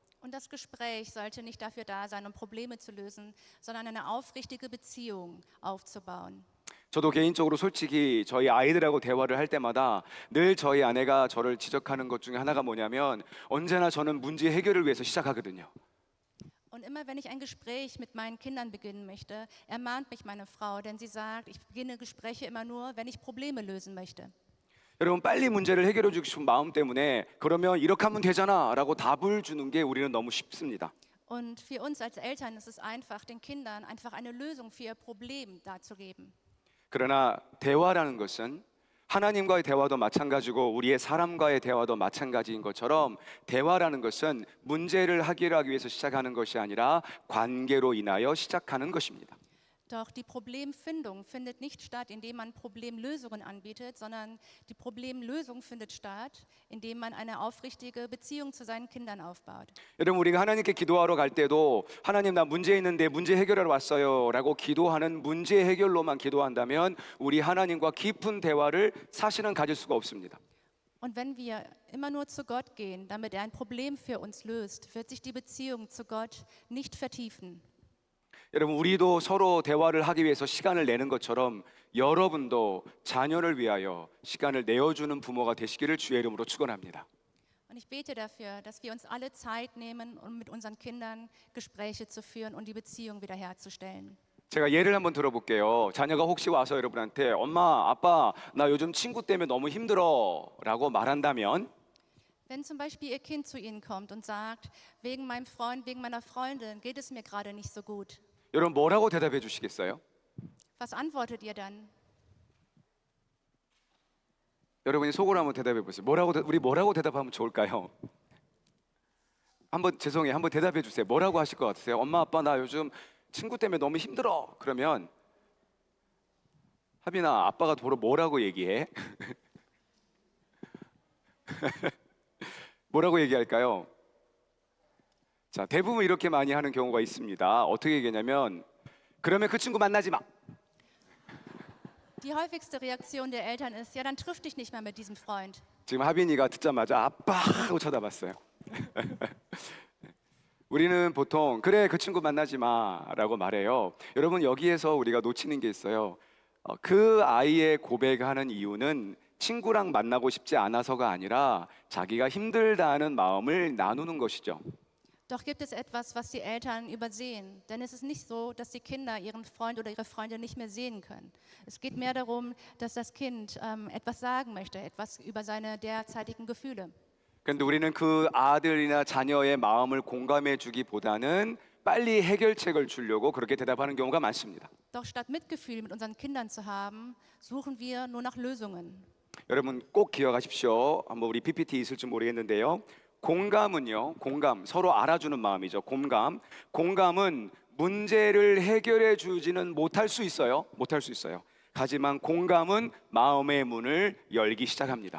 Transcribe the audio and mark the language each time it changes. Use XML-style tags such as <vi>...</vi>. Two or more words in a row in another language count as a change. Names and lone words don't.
<de>Und das Gespräch sollte nicht dafür da sein, um Probleme zu lösen, sondern eine aufrichtige Beziehung aufzubauen.</de> <ko>저도 개인적으로 솔직히 저희 아이들하고 대화를 할 때마다 늘 저희 아내가 저를 지적하는 것 중에 하나가 뭐냐면 언제나 저는 문제 해결을 위해서 시작하거든요.</ko> <de>Und immer wenn ich ein Gespräch mit meinen Kindern beginnen möchte, ermahnt mich meine Frau, denn sie sagt, ich beginne Gespräche immer nur, wenn ich Probleme lösen möchte.</de> <ko>여러분 빨리 문제를 해결해 주고 싶은 마음 때문에 그러면 이렇게 하면 되잖아 라고 답을 주는 게 우리는 너무 쉽습니다.</ko> <de>Und für uns als Eltern ist es einfach, den Kindern einfach eine Lösung für ihr Problem darzugeben.</de> <ko>그러나 대화라는 것은 하나님과의 대화도 마찬가지고 우리의 사람과의 대화도 마찬가지인 것처럼 대화라는 것은 문제를 해결하기 위해서 시작하는 것이 아니라 관계로 인하여 시작하는 것입니다.</ko> <de>Doch die Problemfindung findet nicht statt, indem man Problemlösungen anbietet, sondern die Problemlösung findet statt, indem man eine aufrichtige Beziehung zu seinen Kindern aufbaut.</de> <ko>여러분 우리가 하나님께 기도하러 갈 때도 하나님 나 문제 있는데 문제 해결하러 왔어요 라고 기도하는 문제 해결로만 기도한다면 우리 하나님과 깊은 대화를 사실은 가질 수가 없습니다.</ko> <de>Und wenn wir immer nur zu Gott gehen, damit er ein Problem für uns löst, wird sich die Beziehung zu Gott nicht vertiefen.</de> <ko>여러분 우리도 서로 대화를 하기 위해서 시간을 내는 것처럼 여러분도 자녀를 위하여 시간을 내어주는 부모가 되시기를 주의 이름으로 축원합니다.</ko> <de>Und Und ich bete dafür, dass wir uns alle Zeit nehmen, um mit unseren Kindern Gespräche zu führen und die Beziehung wiederherzustellen.</de> <ko>제가 예를 한번 들어볼게요. 자녀가 혹시 와서 여러분한테 엄마, 아빠, 나 요즘 친구 때문에 너무 힘들어라고 말한다면</ko> <de>Wenn zum Beispiel Ihr Kind zu Ihnen kommt und sagt, wegen meinem Freund, wegen meiner Freundin geht es mir gerade nicht so gut,</de> <ko>여러분 뭐라고 대답해 주시겠어요?</ko> <de>was antwortet ihr dann?</de> <ko>여러분이 속으로 한번 대답해 보세요. 우리 뭐라고 대답하면 좋을까요? 한번 죄송해요. 한번 대답해 주세요. 뭐라고 하실 것 같으세요? 엄마, 아빠, 나 요즘 친구 때문에 너무 힘들어. 그러면 하빈아, 아빠가 도로 뭐라고 얘기해? 뭐라고 얘기할까요? 자, 대부분 이렇게 많이 하는 경우가 있습니다. 어떻게 얘기하냐면 그러면 그 친구 만나지 마.</ko> <de>Die häufigste Reaktion der Eltern ist, ja, dann triff dich nicht mehr mit diesem Freund.</de> <ko>지금 하빈이가 듣자마자 아빠 하고 쳐다봤어요. 우리는 보통 그래 그 친구 만나지 마라고 말해요. 여러분 여기에서 우리가 놓치는 게 있어요. 그 아이의 고백하는 이유는 친구랑 만나고 싶지 않아서가 아니라 자기가 힘들다는 마음을 나누는 것이죠.</ko> <de>Doch gibt es etwas, was die Eltern übersehen. Denn es ist nicht so, dass die Kinder ihren Freund oder ihre Freundin nicht mehr sehen können. Es geht mehr darum, dass das Kind etwas sagen möchte, etwas über seine derzeitigen Gefühle.</de> <ko>그런데 우리는 그 아들이나 자녀의 마음을 공감해 주기보다는 빨리 해결책을 주려고 그렇게 대답하는 경우가 많습니다.</ko> <de>Doch statt Mitgefühl mit unseren Kindern zu haben, suchen wir nur nach Lösungen.</de> <ko>여러분 꼭 기억하십시오. 한번 우리 PPT 있을지 모르겠는데요. 공감은요, 공감, 서로 알아주는 마음이죠. 공감은 문제를 해결해 주지는 못할 수 있어요. 못할 수 있어요. 하지만 공감은 마음의 문을 열기 시작합니다.</ko>